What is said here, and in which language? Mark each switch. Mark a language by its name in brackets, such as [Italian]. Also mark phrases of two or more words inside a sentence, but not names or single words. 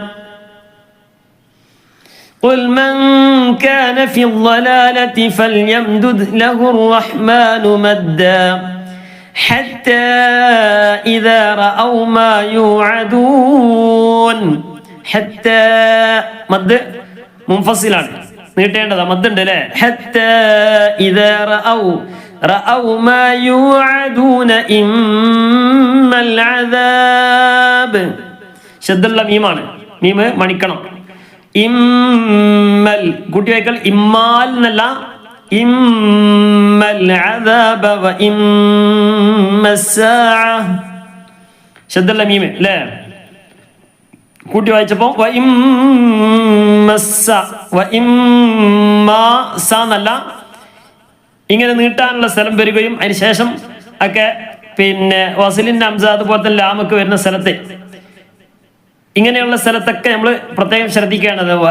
[Arabic] قُلْ مَنْ كَانَ فِي الضَّلَالَةِ فَلْيَمْدُدْ لَهُ الرَّحْمَنُ مَدًّا حَتَّى إِذَا رَأَوْا مَا يُوعَدُونَ حَتَّى [Malayalam] മദ് മുൻഫസിലാണ്, നീട്ടേണ്ടതാ. മദ്ദുണ്ട് അല്ലേ? [Arabic] حَتَّى إِذَا رَأَوْا مَا يُوعَدُونَ إِمَّا الْعَذَابَ [Malayalam] ശദ്ദുള്ള മീമാണ്. മീമ് മണിക്കണം. ഇമ്മൽ കൂട്ടി വായിക്കൽ ഇമ്മാൽ എന്നല്ല, [Arabic] إما العذاب وإما الساعة [Malayalam] ശദ്ദുള്ള മീമ് അല്ലേ? കൂട്ടി വായിച്ചപ്പോ വ ഇമ്മസ്സ വ ഇമ്മാസ എന്നല്ല, ഇങ്ങനെ നീട്ടാനുള്ള സ്ഥലം വരികയും അതിന് ശേഷം ഒക്കെ പിന്നെ വസിലിന്റെ ഹംസ അതുപോലെ തന്നെ ലാമൊക്കെ വരുന്ന സ്ഥലത്ത്, ഇങ്ങനെയുള്ള സ്ഥലത്തൊക്കെ നമ്മൾ പ്രത്യേകം ശ്രദ്ധിക്കേണ്ടത്.